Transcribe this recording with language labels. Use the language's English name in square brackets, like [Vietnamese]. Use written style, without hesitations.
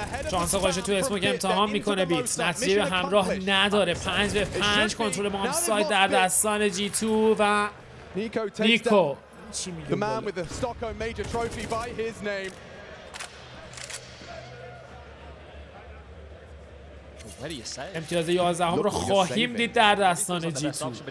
[Persian] شانس خودش تو اسموک امتحان میکنه بیت. نتیجه به همراه نداره. 5 به 5 کنترل بام سایت در دستان G2 و نیکو. [English] The man with the Stockholm Major trophy by his name. [Persian] امتیاز 11 هم رو خواهیم دید در دستان G2.